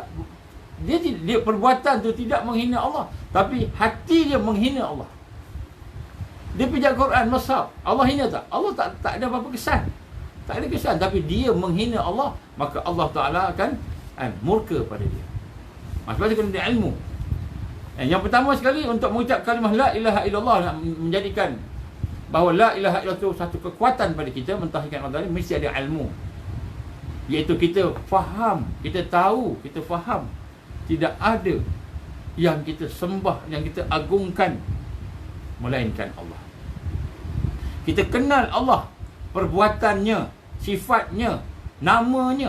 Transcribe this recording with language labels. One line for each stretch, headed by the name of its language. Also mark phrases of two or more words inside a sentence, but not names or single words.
Malay: Dia perbuatan tu tidak menghina Allah, tapi hati dia menghina Allah. Dia pijak Quran, mushaf. Allah hina tak? Allah tak ada apa-apa kesan. Tak ada kesan, tapi dia menghina Allah, maka Allah Ta'ala akan murka pada dia. Sebab tu kena ada ilmu. Yang pertama sekali, untuk mengucap kalimah
Arabic: لا إله إلا الله,
Malay: nak menjadikan bahawa
Arabic: لا إله إلا الله
Malay: itu satu kekuatan pada kita, mentauhidkan Allah, mesti ada ilmu. Iaitu kita faham, kita tahu, kita faham tidak ada yang kita sembah, yang kita agungkan melainkan Allah. Kita kenal Allah, perbuatannya, sifatnya, namanya.